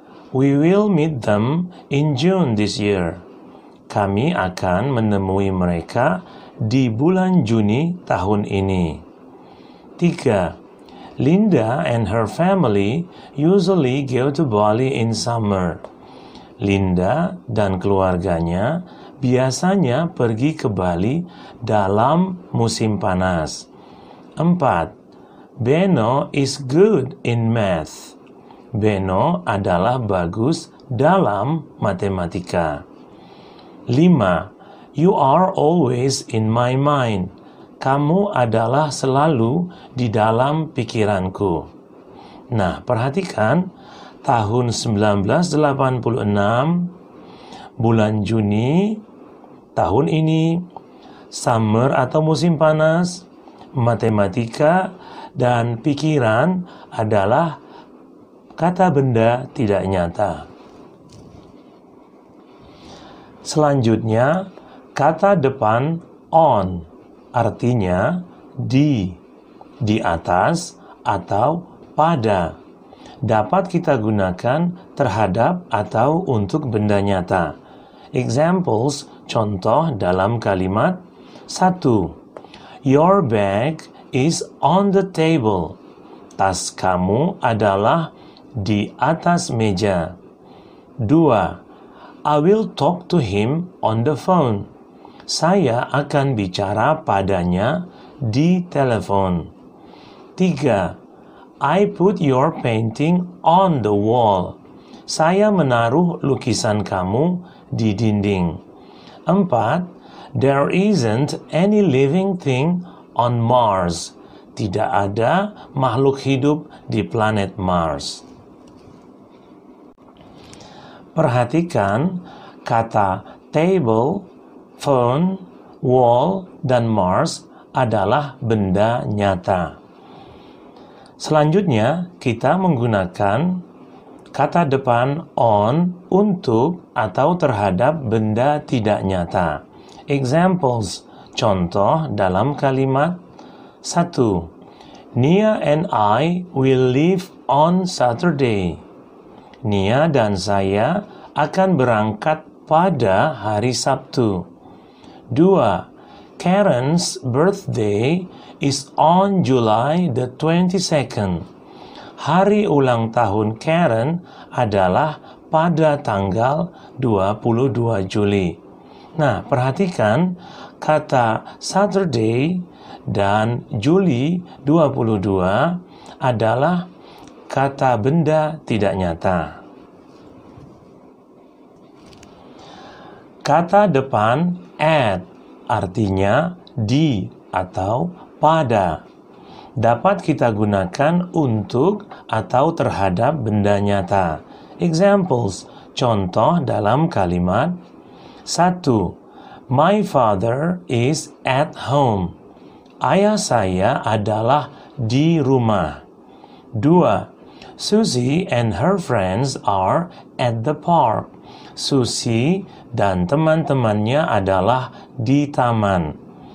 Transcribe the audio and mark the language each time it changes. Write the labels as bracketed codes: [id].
[en] We will meet them in June this year. [id] Kami akan menemui mereka di bulan Juni tahun ini. 3. [en] Linda and her family usually go to Bali in summer. [id] Linda dan keluarganya biasanya pergi ke Bali dalam musim panas. 4. [en] Beno is good in math. [id] Beno adalah bagus dalam matematika. 5. [en] You are always in my mind. [id] Kamu adalah selalu di dalam pikiranku. Nah, perhatikan tahun 1986, bulan Juni, tahun ini, summer atau musim panas, matematika, dan pikiran adalah kata benda tidak nyata. Selanjutnya, kata depan on artinya di atas, atau pada. Dapat kita gunakan terhadap atau untuk benda nyata. Examples, contoh dalam kalimat. 1. [en] Your bag is on the table. [id] Tas kamu adalah di atas meja. [en] 2. I will talk to him on the phone. [id] Saya akan bicara padanya di telepon. 3. [en] I put your painting on the wall. [id] Saya menaruh lukisan kamu di dinding. [en] 4. There isn't any living thing on Mars. [id] Tidak ada makhluk hidup di planet Mars. Perhatikan kata table, phone, wall, dan Mars adalah benda nyata. Selanjutnya, kita menggunakan kata depan on untuk atau terhadap benda tidak nyata. Examples, contoh dalam kalimat. 1. [en] Nia and I will leave on Saturday. [id] Nia dan saya akan berangkat pada hari Sabtu. 2. [en] Karen's birthday is on July the 22nd. [id] Hari ulang tahun Karen adalah pada tanggal 22 Juli. Nah, perhatikan kata Saturday dan Juli 22 adalah kata benda tidak nyata. Kata depan at artinya di atau pada. Dapat kita gunakan untuk atau terhadap benda nyata. Examples, contoh dalam kalimat. 1. [en] My father is at home. [id] Ayah saya adalah di rumah. 2. [en] Susie and her friends are at the park. [id] Susie dan teman-temannya adalah di taman.